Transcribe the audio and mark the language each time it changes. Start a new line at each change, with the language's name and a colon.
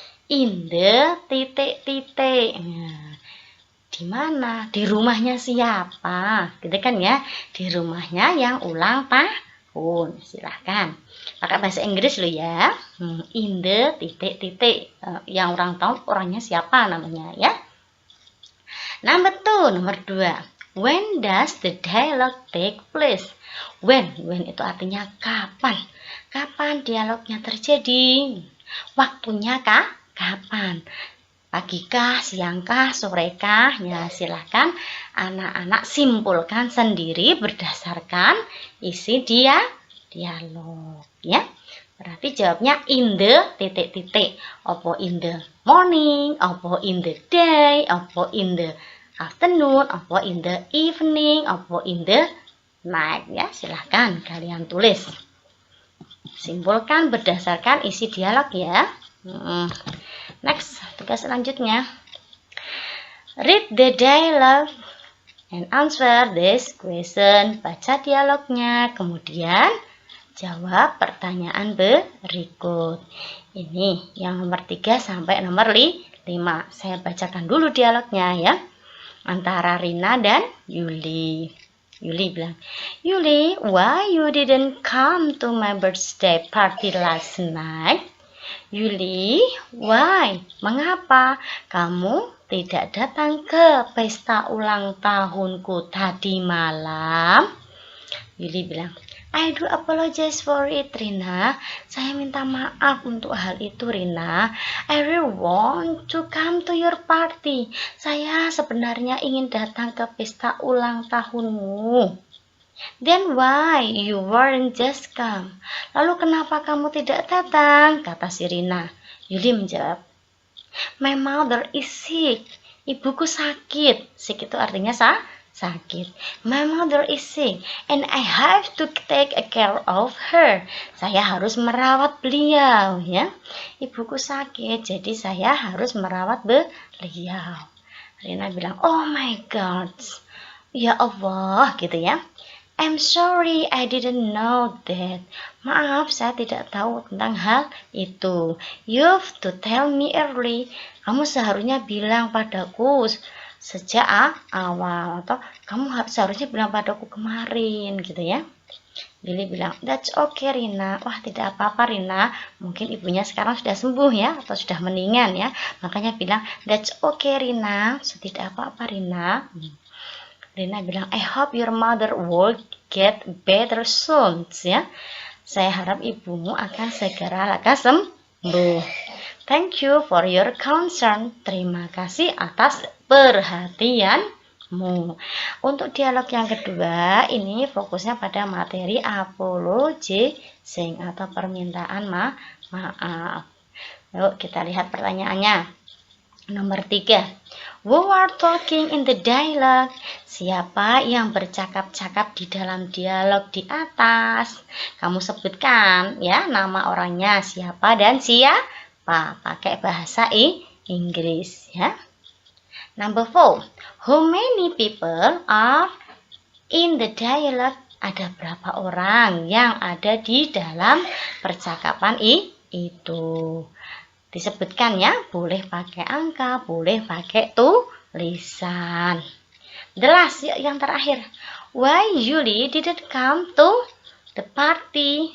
Indonesian: In the titik-titik. Nah, di mana? Di rumahnya siapa? Gitu kan ya? Di rumahnya yang ulang tahun. Silahkan. Pakai bahasa Inggris lo ya. In the titik-titik. Yang ulang tahun orangnya siapa namanya ya? Nomor 2.
English: When does the dialogue take place?
Indonesian: When itu artinya kapan? Kapan dialognya terjadi? Waktunya kapan? Pagikah, siangkah, sorekah? Ya, silahkan anak-anak simpulkan sendiri berdasarkan isi dialog ya. Berarti jawabnya in the titik-titik. Apa
English: in the morning,
Indonesian: apa in the day, apa
English: in the afternoon,
Indonesian: apa
English: in the evening,
Indonesian: apa in the night ya. Silahkan kalian tulis. Simpulkan berdasarkan isi dialog ya. Next, tugas selanjutnya.
English: Read the dialogue and answer this question.
Indonesian: Baca dialognya, kemudian jawab pertanyaan berikut. Ini yang nomor 3 sampai nomor 5. Saya bacakan dulu dialognya ya. Antara Rina dan Yuli. Yuli bilang,
English: Yuli, why you didn't come to my birthday party last night? Yuli, why?
Indonesian: Mengapa kamu tidak datang ke pesta ulang tahunku tadi malam? Yuli bilang,
English: I do apologize for it, Rina.
Indonesian: Saya minta maaf untuk hal itu, Rina.
English: I really want to come to your party.
Indonesian: Saya sebenarnya ingin datang ke pesta ulang tahunmu.
English: Then why you weren't just come?
Indonesian: Lalu kenapa kamu tidak datang? Kata si Rina. Yuli menjawab,
English: my mother is sick.
Indonesian: Ibuku sakit. Sick itu artinya sakit.
English: My mother is sick and I have to take care of her.
Indonesian: Saya harus merawat beliau ya. Ibuku sakit, jadi saya harus merawat beliau. Rina bilang,
English: oh my God.
Indonesian: Ya Allah, gitu ya.
English: I'm sorry, I didn't know that.
Indonesian: Maaf, saya tidak tahu tentang hal itu.
English: You've to tell me early.
Indonesian: Kamu seharusnya bilang padaku sejak awal, atau kamu seharusnya bilang padaku kemarin, gitu ya. Billy bilang,
English: that's okay Rina.
Indonesian: Wah, tidak apa-apa Rina. Mungkin ibunya sekarang sudah sembuh ya, atau sudah mendingan ya. Makanya bilang,
English: that's okay Rina.
Indonesian: Tidak apa-apa Rina. Rina bilang,
English: I hope your mother will get better soon ya.
Indonesian: Saya harap ibumu akan segera lekas sembuh.
English: Thank you for your concern.
Indonesian: Terima kasih atas perhatianmu. Untuk dialog yang kedua, ini fokusnya pada materi apologizing atau permintaan maaf. Yuk kita lihat pertanyaannya. Nomor 3.
English: Who are talking in the dialogue?
Indonesian: Siapa yang bercakap-cakap di dalam dialog di atas? Kamu sebutkan ya nama orangnya siapa dan siapa. Pakai bahasa Inggris ya.
English: Number 4. How many people are in the dialogue?
Indonesian: Ada berapa orang yang ada di dalam percakapan itu? Disebutkan ya, boleh pakai angka, boleh pakai tulisan.
English: The last,
Indonesian: yang terakhir.
English: Why Yuli didn't come to the party?